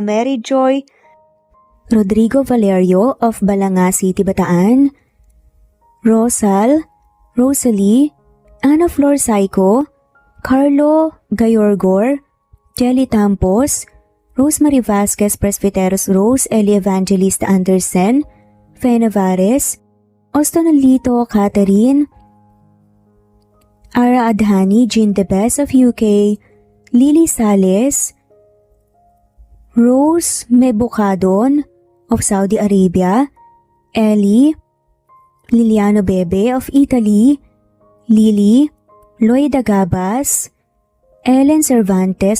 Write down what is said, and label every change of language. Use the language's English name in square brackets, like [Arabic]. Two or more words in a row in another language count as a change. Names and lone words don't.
[English] Mary Joy, Rodrigo Valerio of Balanga City, Bataan, Rosal, Rosalie, Ana Flor Saico, Carlo Gayorgor, Jelly Tampos, Rosemary Vasquez Presbiteros Rose, Eli Evangelista Anderson, Fe Navares, Ostonalito Catherine, Ara Adhani, Jean De Bes of UK, Lily Sales, Rose Mebukadon of Saudi Arabia, Ellie, Liliano Bebe of Italy, Lily, Loida Gabas, Ellen Cervantes